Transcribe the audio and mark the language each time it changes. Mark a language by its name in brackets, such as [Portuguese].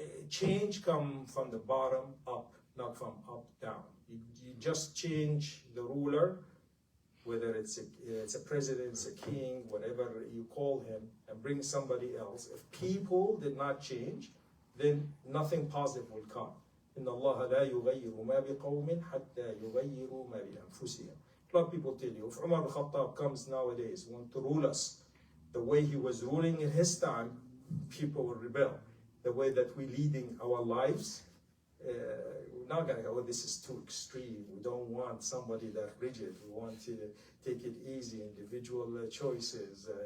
[English] Change comes from the bottom up, not from up down. You just change the ruler, whether it's a president, it's a king, whatever you call him, and bring somebody else. If people did not change, then nothing positive will come. [Arabic] إن الله لا يغير ما بقوم حتى يغيروا ما بأنفسهم. [English] A lot of people tell you, if Umar al-Khattab comes nowadays, want to rule us the way he was ruling in his time, people will rebel. The way that we're leading our lives, we're not going to go, oh, this is too extreme. We don't want somebody that rigid. We want to take it easy, individual choices.